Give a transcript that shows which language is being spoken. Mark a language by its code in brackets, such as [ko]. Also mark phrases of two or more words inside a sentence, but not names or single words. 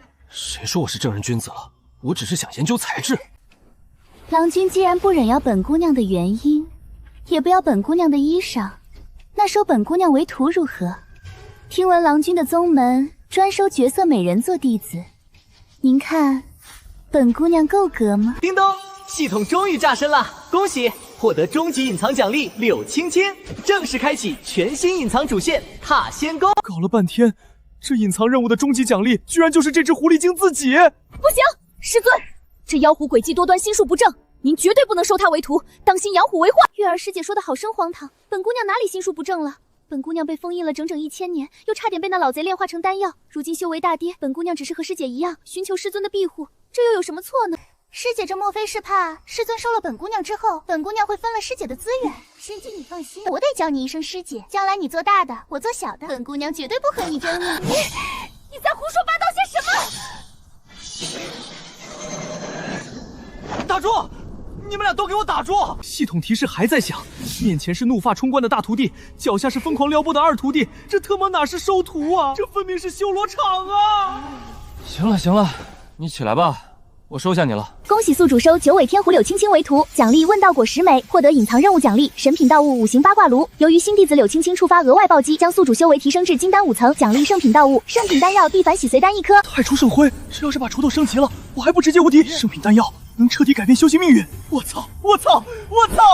[zh] 誰說我是正人君子了？我只是想研究材質。郎君既然不忍要本姑娘的原因，也不要本姑娘的衣裳，那收本姑娘為徒如何？聽聞郎君的宗門專收絕色美人做弟子，您看本姑娘夠格嗎？叮咚，系統終於炸身了，恭喜獲得終極隱藏獎勵柳青青，正式開啟全新隱藏主線踏仙宮。搞了半天，這隱藏任務的終極獎勵居然就是這隻狐狸精自己！不行，師尊，這妖狐詭計多端，心術不正， 您绝对不能收她為徒，當心養虎為患。月兒師姐說的好生荒唐，本姑娘哪裡心術不正了？本姑娘被封印了整整1000年，又差點被那老賊煉化成丹藥，如今修為大跌，本姑娘只是和師姐一樣，尋求師尊的庇護，這又有什麼錯呢？師姐這莫非是怕師尊收了本姑娘之後，本姑娘會分了師姐的資源？師姐你放心，我得叫你一聲師姐，將來你做大的，我做小的，本姑娘絕對不和你争你。你在胡說八道些什么？打住！你们俩都給我打住！系統提示還在響，面前是怒髮衝冠的大徒弟，腳下是瘋狂撩撥的二徒弟，這他媽哪是收徒啊？這分明是修羅場啊！行了行了，你起來吧。我收下你了。恭喜宿主收九尾天狐柳青青為徒，獎勵問道果10枚，獲得隱藏任務獎勵神品道物5行八卦爐。由於新弟子柳青青觸發額外暴擊，將宿主修為提升至金丹5層，獎勵聖品道物聖品丹藥地反洗髓丹1顆。太初聖輝，這要是把鋤頭升級了，我還不直接無敵？聖品丹藥能徹底改變修行命運。我操！我操！我操！